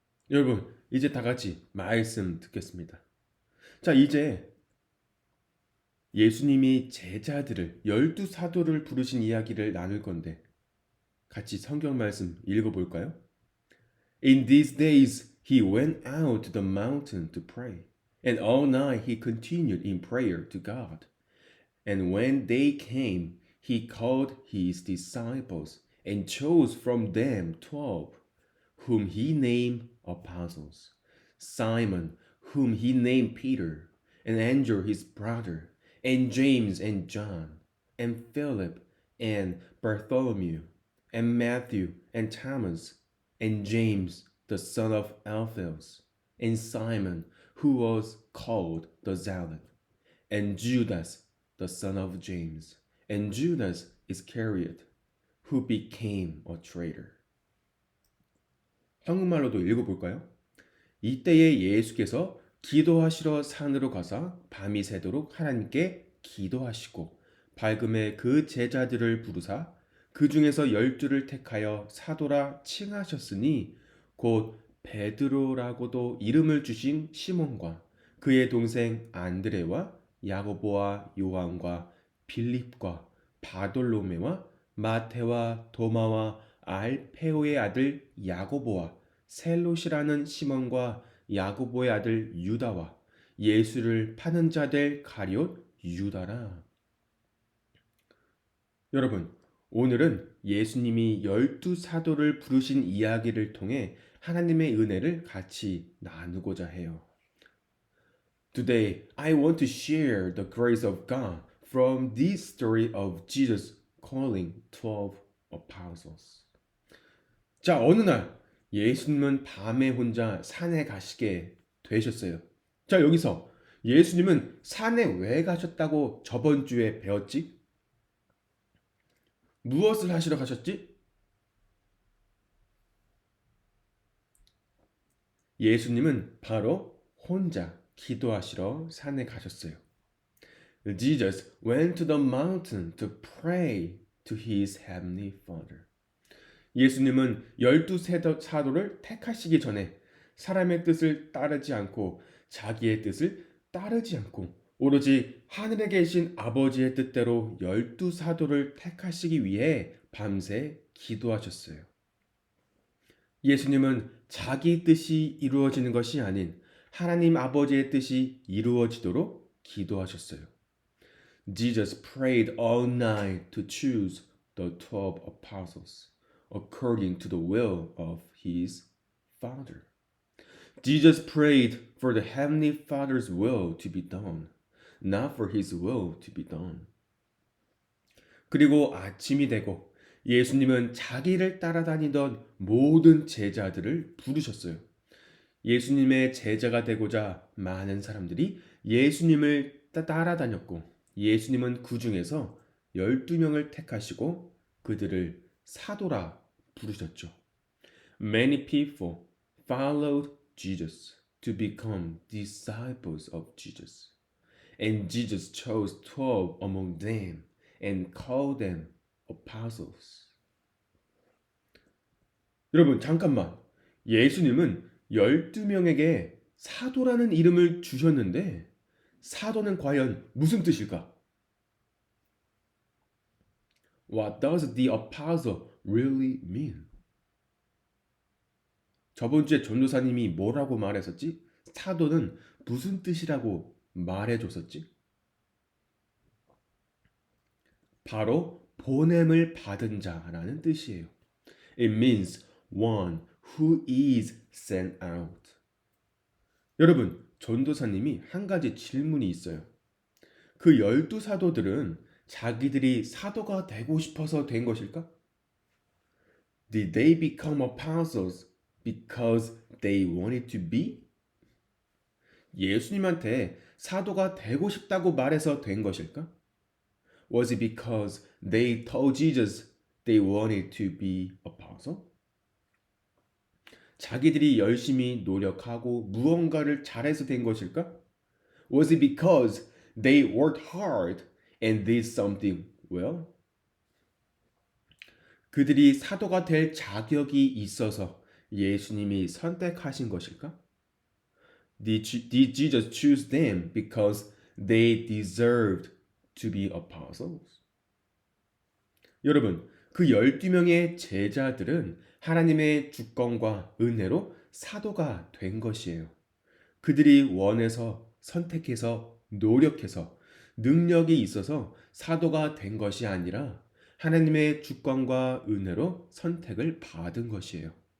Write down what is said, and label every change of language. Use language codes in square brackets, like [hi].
[ko] 여러분, 이제 다 같이 말씀 듣겠습니다. 자, 이제 예수님이 제자들을 열두 사도를 부르신 이야기를 나눌 건데 같이 성경 말씀 읽어볼까요? [en] In these days he went out to the mountain to pray, and all night he continued in prayer to God. And when day came, he called his disciples and chose from them 12, whom he named apostles: Simon, whom he named Peter, and Andrew his brother, and James and John, and Philip, and Bartholomew, and Matthew, and Thomas, and James the son of Alphaeus, and Simon, who was called the Zealot, and Judas the son of James, and Judas Iscariot, who became a traitor. [ko] 한국말로도 읽어볼까요? 이때에 예수께서 기도하시러 산으로 가사 밤이 새도록 하나님께 기도하시고 밝음에 그 제자들을 부르사 그 중에서 12를 택하여 사도라 칭하셨으니 곧 베드로라고도 이름을 주신 시몬과 그의 동생 안드레와 야고보와 요한과 빌립과 바돌로메와 마테와 도마와 알페오의 아들 야고보와 셀롯이라는 시몬과 야고보의 아들 유다와 예수를 파는 자들 가룟 유다라. 여러분, 오늘은 예수님이 열두 사도를 부르신 이야기를 통해 하나님의 은혜를 같이 나누고자 해요. [en] Today, I want to share the grace of God from this story of Jesus calling 12 apostles. [ko] 자, 어느 날 예수님은 밤에 혼자 산에 가시게 되셨어요. 자, 여기서 예수님은 산에 왜 가셨다고 저번 주에 배웠지? 무엇을 하시러 가셨지? 예수님은 바로 혼자 기도하시러 산에 가셨어요. [en] Jesus went to the mountain to pray to his heavenly Father. [ko] 예수님은 열두 사도를 택하시기 전에 사람의 뜻을 따르지 않고 자기의 뜻을 따르지 않고 오로지 하늘에 계신 아버지의 뜻대로 열두 사도를 택하시기 위해 밤새 기도하셨어요. 예수님은 자기 뜻이 이루어지는 것이 아닌 하나님 아버지의 뜻이 이루어지도록 기도하셨어요. [en] Jesus prayed all night to choose the 12 apostles according to the will of his Father. Jesus prayed for the Heavenly Father's will to be done, not for his will to be done. [ko] 그리고 아침이 되고 예수님은 자기를 따라다니던 모든 제자들을 부르셨어요. 예수님의 제자가 되고자 많은 사람들이 예수님을 따라다녔고 예수님은 그 중에서 12명을 택하시고 그들을 사도라 부르셨죠. [en] Many people followed Jesus, to become disciples of Jesus. And Jesus chose 12 among them and called them apostles. [ko] 여러분, 잠깐만. 예수님은 12명에게 사도라는 이름을 주셨는데, 사도는 과연 무슨 뜻일까? [en] What does the apostle really mean? [ko] 저번 주에 전도사님이 뭐라고 말했었지? 사도는 무슨 뜻이라고 말해줬었지? 바로 보냄을 받은 자라는 뜻이에요. [en] It means one who is sent out. [ko] 여러분, 전도사님이 한 가지 질문이 있어요. 그 12사도들은 자기들이 사도가 되고 싶어서 된 것일까? [en] Did they become apostles because they wanted to be? [ko] 예수님한테 사도가 되고 싶다고 말해서 된 것일까? [en] Was it because they told Jesus they wanted to be apostle? [ko] 자기들이 열심히 노력하고 무언가를 잘해서 된 것일까? [en] Was it because they worked hard and did something well? [ko] 그들이 사도가 될 자격이 있어서 예수님이 선택하신 것일까? [en] Did Jesus choose them because they deserved to be apostles? [ko] 여러분, 그 12명의 제자들은 하나님의 주권과 은혜로 사도가 된 것이에요. 그들이 원해서 선택해서 노력해서 능력이 있어서 사도가 된 것이 아니라 하나님의 주권과 은혜로 선택을 받은 것이에요.